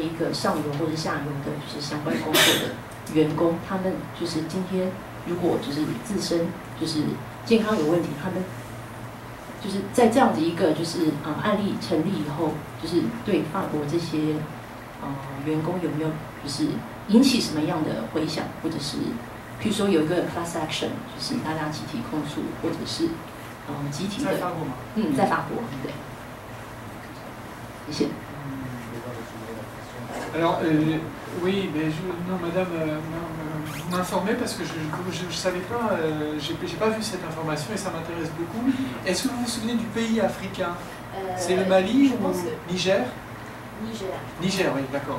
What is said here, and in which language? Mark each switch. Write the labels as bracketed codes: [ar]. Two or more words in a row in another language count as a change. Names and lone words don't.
[zh] 一个上游或者下游的，就是相关工作的员工，他们就是今天如果就是自身就是健康有问题，他们就是在这样的一个就是案例成立以后，就是对法国这些员工有没有就是引起什么样的回响，或者是譬如说有一个 [en] class action， [zh] 就是大家集体控诉，或者是集体的在法国吗？在法国，对。谢谢。 [fr] Alors, oui, mais non, madame, vous m'informez parce que je ne savais pas, j'ai pas vu cette information et ça m'intéresse beaucoup. Est-ce que vous vous souvenez du pays africain? C'est le Mali ou Niger? Niger, oui, d'accord.